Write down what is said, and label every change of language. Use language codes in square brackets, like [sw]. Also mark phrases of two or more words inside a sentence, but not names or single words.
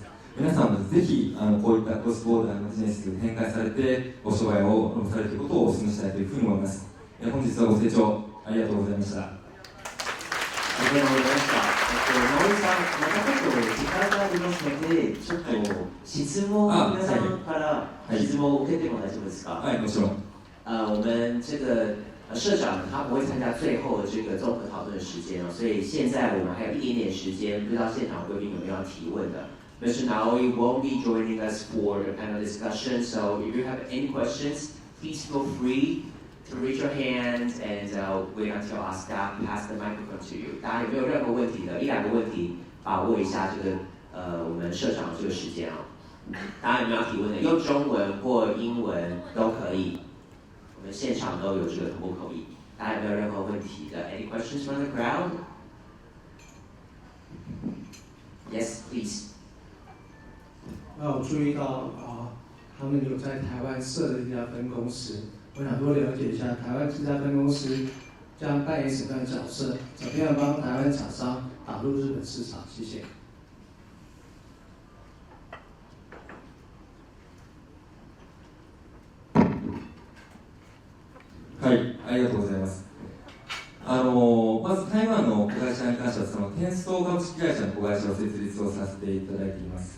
[ja] 皆さんもぜひこういったクロスボーダーのビジネスに展開されてお商売をされるということをお勧めしたいというふうに思います。本日はご清聴ありがとうございました。ありがとうございました。直井さん、またちょっと時間がありますので、ちょっと質問、皆さんから質問を受けても大丈夫ですか？はい、もちろん。 [zh] 我们这个社长他不会参加最后的这个综合讨论的时间所以现在我们还有一点点时间，不知道现场贵宾有没有要提问的。Mr. [en] Naoi won't be joining us for the panel discussion, so if you have any questions, please feel free to raise your hand and wait until our staff pass the microphone to you. [zh] 大家有没有任何问题的？一两个问题，把握一下这个我们社长的这个时间大家有没有要提问的？用中文或英文都可以。我们现场都有这个同步口译。大家有没有任何问题的 ？ [en] Any questions from the crowd? Yes, please. [zh] 我注意到他们有在台湾设了一家分公司，我想多了解一下台湾这家分公司将扮演什么样的角色，怎么样帮台湾厂商打入日本市场？谢谢。 [ja] はい、ありがとうございます。まず台湾の子会社に関しては、テンスト株式会社の子会社を設立をさせていただいています。